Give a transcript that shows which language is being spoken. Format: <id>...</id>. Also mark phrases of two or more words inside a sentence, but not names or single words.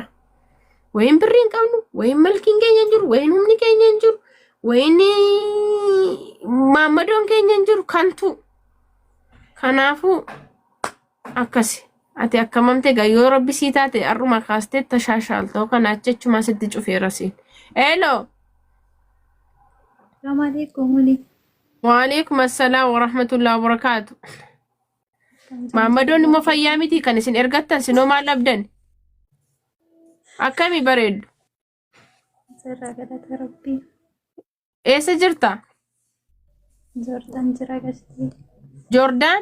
<om>Wayin birriin qabnu, wayin malkiin keenya hin jiru, wayin humni keenya hin jiru, wayin maammadoon keenya hin jiru kantu. Kanaafuu akkasi. Ati akkamamte gayyoo rabbi sii taate arruma kaastee tashaashaaltoo kana jechumaa sitti cufeera siin. Hello.</om> <ar>السلام عليكم ولي. وعليكم السلام ورحمة الله وبركاته.</ar> <om>Maammadoon immoo fayyaa miti kan isin ergattan sinoo maal abdan? Akkami bareeddu? Sirraa galata rabbii. Eessa jirta? Joordaan jira gastii. Joordaan?</om>